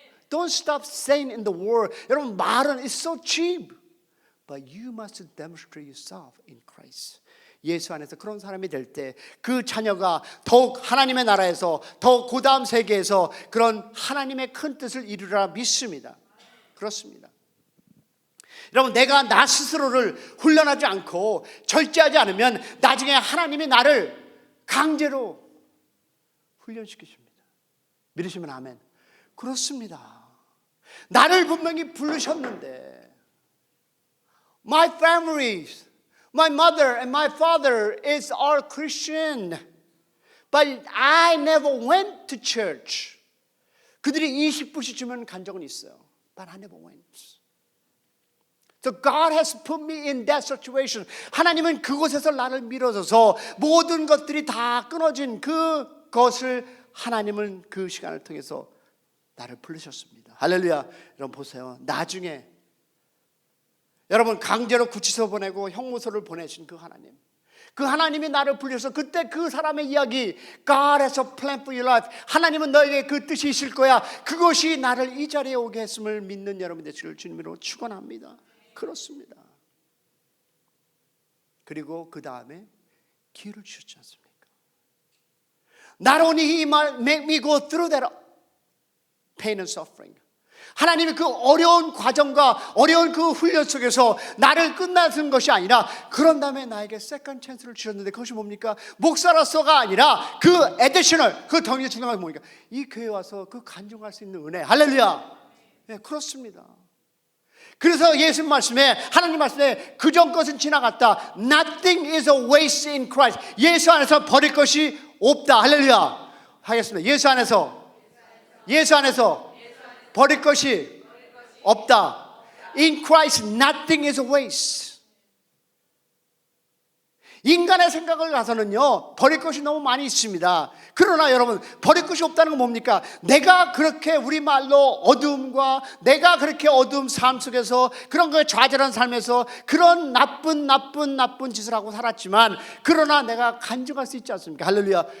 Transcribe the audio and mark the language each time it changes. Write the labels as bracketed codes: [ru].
[en] Don't stop saying in the world. [ko] 여러분 말은 [en] is so cheap. But you must demonstrate yourself in Christ. [ko] 예수 안에서 그런 사람이 될 때 그 자녀가 더욱 하나님의 나라에서 더욱 그 다음 세계에서 그런 하나님의 큰 뜻을 이루라 믿습니다. 그렇습니다. 여러분 내가 나 스스로를 훈련하지 않고 절제하지 않으면 나중에 하나님이 나를 강제로 훈련시키십니다. 믿으시면 아멘. 그렇습니다. 나를 분명히 부르셨는데 [en] My families, my mother and my father is all Christian, but I never went to church. [ko] 그들이 20불씩 주면 간 적은 있어요. [en] But I never went. So God has put me in that situation. [ko] 하나님은 그곳에서 나를 밀어줘서 모든 것들이 다 끊어진 그것을 하나님은 그 시간을 통해서 나를 부르셨습니다. 할렐루야. 여러분 보세요. 나중에 여러분 강제로 구치소 보내고 형무소를 보내신 그 하나님, 그 하나님이 나를 불려서 그때 그 사람의 이야기, [en] God has a plan for your life. [ko] 하나님은 너에게 그 뜻이 있을 거야. 그것이 나를 이 자리에 오게 했음을 믿는 여러분 되시길 주님으로 축원합니다. 그렇습니다. 그리고 그 다음에 기회를 주셨지 않습니까? [en] Not only He might make me go through that pain and suffering. [ko] 하나님이 그 어려운 과정과 어려운 그 훈련 속에서 나를 끝나는 것이 아니라 그런 다음에 나에게 세컨 찬스를 주셨는데 그것이 뭡니까? 목사로서가 아니라 그 애디셔널, 그 덩이에 주는 것이 뭡니까? 이 교회에 와서 그 간증할 수 있는 은혜. 할렐루야. 네, 그렇습니다. 그래서 예수 말씀에, 하나님 말씀에 그전 것은 지나갔다. [en] Nothing is a waste in Christ. [ko] 예수 안에서 버릴 것이 없다. 할렐루야. 하겠습니다. 예수 안에서 버릴 것이 없다. [en] In Christ nothing is a waste. [ko] 인간의 생각을 가서는요 버릴 것이 너무 많이 있습니다. 그러나 여러분 버릴 것이 없다는 건 뭡니까? 내가 그렇게 우리말로 어두움과 내가 그렇게 어두움 삶 속에서 그런 거에 좌절한 삶에서 그런 나쁜 짓을 하고 살았지만 그러나 내가 간증할 수 있지 않습니까? 할렐루야.